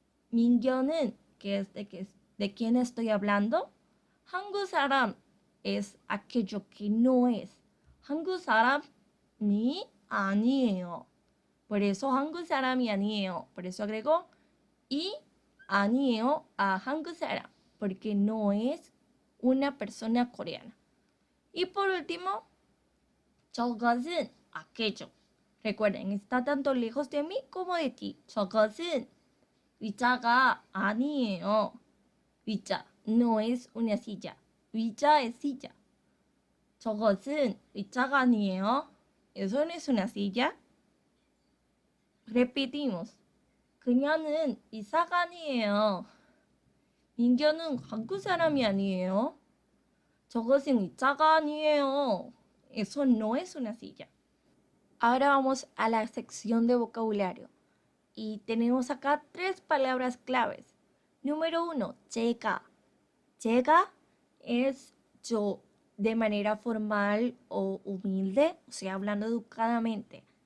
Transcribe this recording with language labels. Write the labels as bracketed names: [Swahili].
[Korean] 민규는, [Spanish] de quién estoy hablando. [Korean] 한국 사람 [Spanish] es aquello que no es. [Korean] 한국 사람이 아니에요. [Spanish] Por eso [Korean] 한국 사람이 아니에요. [Spanish] Por eso agrego y [Korean] 아니에요 [Spanish] a [Korean] 한국 사람, [Spanish] porque no es una persona coreana. Y por último, [Korean] 저것은 [Spanish] aquello. Recuerden, está tanto lejos de mí como de ti. [Korean] 저것은 의자가 아니에요. [Spanish] 의자, no es una silla. 의자 es silla. [Korean] 저것은 의자가 아니에요. [Spanish] Eso no es una silla. Repetimos. [Korean] 그녀는 의사가 아니에요. 민규는 한국 사람이 아니에요. 저것은 의자가 아니에요. [Spanish] Eso no es una silla. Ahora vamos a la sección de vocabulario. Y tenemos acá 3 palabras claves. Número 1, 제가. 제가 es yo de manera formal o humilde, o sea, hablando educadamente.